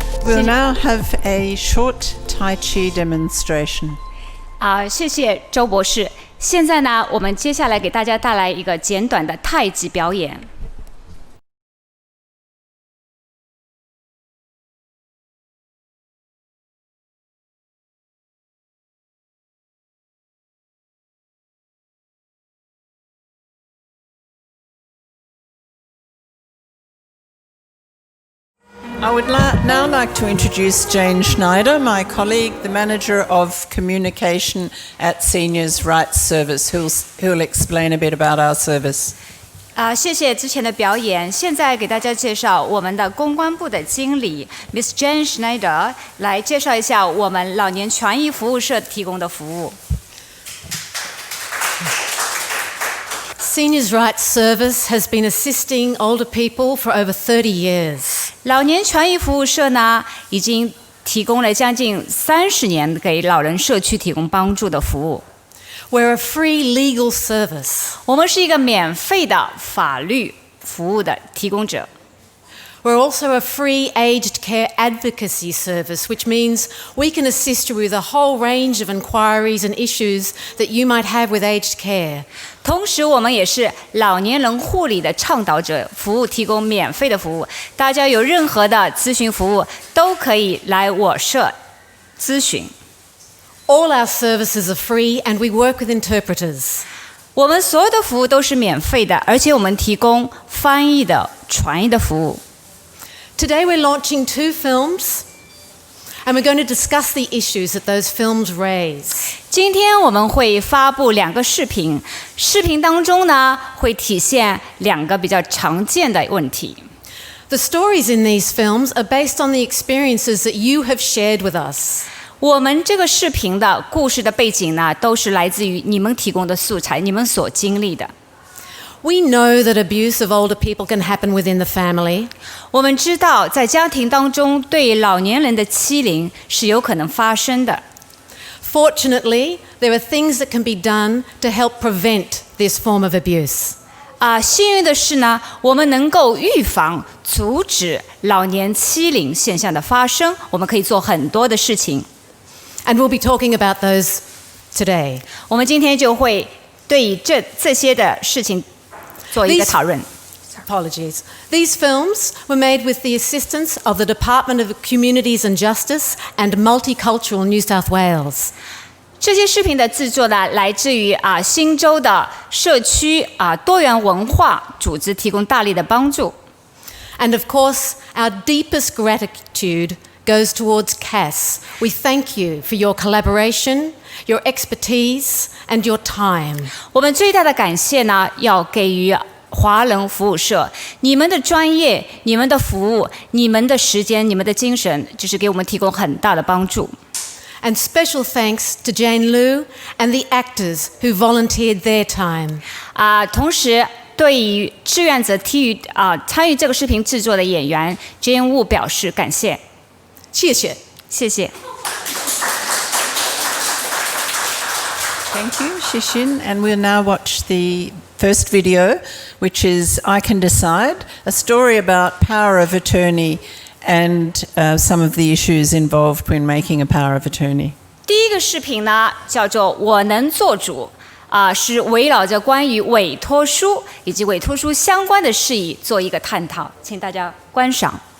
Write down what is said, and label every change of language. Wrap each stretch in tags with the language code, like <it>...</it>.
<en>We'll now have a short Tai Chi demonstration.</en> <zh>谢谢周博士。现在呢，我们接下来给大家带来一个简短的太极表演。</zh> <en>I would now like to introduce Jane Schneider, my colleague, the Manager of Communication at Seniors' Rights Service, who'll explain a bit about our service.</en> <zh>谢谢之前的表演。现在给大家介绍我们的公关部的经理 Miss Jane Schneider 来介绍一下我们老年权益服务社提供的服务。</zh> <en>Seniors' Rights Service has been assisting older people for over 30 years.</en> <zh>老年权益服务社呢，已经提供了将近30年给老人社区提供帮助的服务。</zh> <en>We're a free legal service.</en> <zh>我们是一个免费的法律服务的提供者。</zh> <en>We're also a free aged care advocacy service, which means we can assist you with a whole range of inquiries and issues that you might have with aged care.</en> <zh>同时，我们也是老年人护理的倡导者，服务提供免费的服务。大家有任何的咨询服务，都可以来我社咨询。</zh> <en>All our services are free, and we work with interpreters.</en> <zh>我们所有的服务都是免费的，而且我们提供翻译的、传译的服务。</zh> <en>Today we're launching 2 films, and we're going to discuss the issues that those films raise.</en> <zh>今天我们会发布2个视频，视频当中呢会体现2个比较常见的问题。</zh> <en>The stories in these films are based on the experiences that you have shared with us.</en> <zh>我们这个视频的故事的背景呢，都是来自于你们提供的素材，你们所经历的。</zh> <en>We know that abuse of older people can happen within the family.</en> <zh>我们知道，在家庭当中，对老年人的欺凌是有可能发生的。</zh> <en>Fortunately, there are things that can be done to help prevent this form of abuse.</en> <zh>幸运的是呢，我们能够预防、阻止老年欺凌现象的发生。我们可以做很多的事情。</zh> <en>And we'll be talking about those today.</en> <zh>我们今天就会对这些的事情做一个讨论。</zh> <en>Apologies. These films were made with the assistance of the Department of Communities and Justice and Multicultural New South Wales.</en> <zh>这些视频的制作呢，来自于新州的社区多元文化组织提供大力的帮助。</zh> <en>And of course, our deepest gratitude goes towards Cass. We thank you for your collaboration, your expertise, and your time.</en> <zh>我们最大的感谢呢，要给予华人服务社，你们的专业、你们的服务、你们的时间、你们的精神，就是给我们提供很大的帮助。</zh> <en>And special thanks to Jane Liu and the actors who volunteered their time.</en> <zh>同时，对于志愿者参与这个视频制作的演员 Jane Wu 表示感谢。谢谢。谢谢。</zh> <en>Thank you, Shishin. And we'll now watch the first video, which is I Can Decide, a story about power of attorney and some of the issues involved when making a power of attorney.</en> <zh>第一个视频呢，叫做“我能做主”，是围绕着关于委托书以及委托书相关的事宜做一个探讨，请大家观赏。</zh>